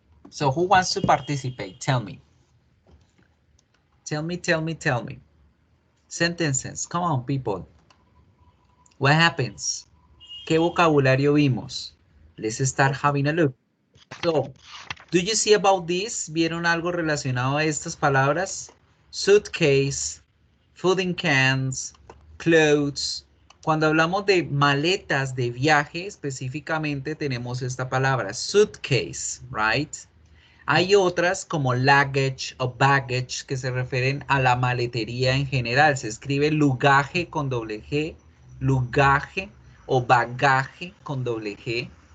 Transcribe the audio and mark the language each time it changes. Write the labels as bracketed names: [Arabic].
[English] So, who wants to participate? Tell me. Tell me, tell me, tell me. Sentences. Come on, people. What happens? [Spanish] ¿Qué vocabulario vimos? [English] Let's start having a look. So, do you see about this? [Spanish] ¿Vieron algo relacionado a estas palabras? [English] Suitcase, food in cans, clothes. [Spanish] Cuando hablamos de maletas de viaje, específicamente tenemos esta palabra, suitcase, [English] right? [Spanish] Hay otras como luggage o baggage que se refieren a la maletería en general. Se escribe lugaje con doble G, lugaje o bagaje con doble G.